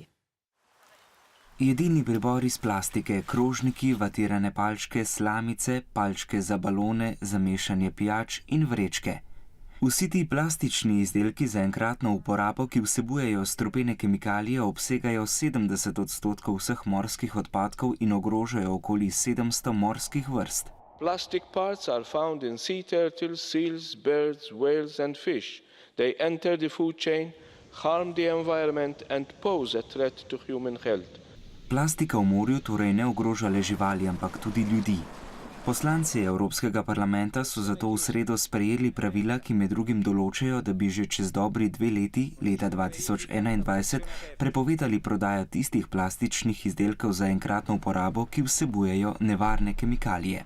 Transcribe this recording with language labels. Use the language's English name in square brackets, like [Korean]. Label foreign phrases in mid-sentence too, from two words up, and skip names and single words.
[Slovenian] Jedilni pribor iz plastike, krožniki, vatirane palčke, slamice, palčke za balone, za mešanje pijač in vrečke. Vsi ti plastični izdelki za enkratno uporabo, ki vsebujejo strupene kemikalije, obsegajo 70% vseh morskih odpadkov in ogrožajo okoli 700 morskih vrst. [English] Plastic parts are found in sea turtles, seals, birds, whales and fish. They enter the food chain, harm the environment and pose a threat to human health. [Slovenian] Plastika v morju torej ne ogroža le živali, ampak tudi ljudi. Poslanci Evropskega parlamenta so zato v sredo sprejeli pravila, ki med drugim določajo, da bi že čez dobri 2 leti, leta 2021, prepovedali prodajo tistih plastičnih izdelkov za enkratno uporabo, ki vsebujejo nevarne kemikalije.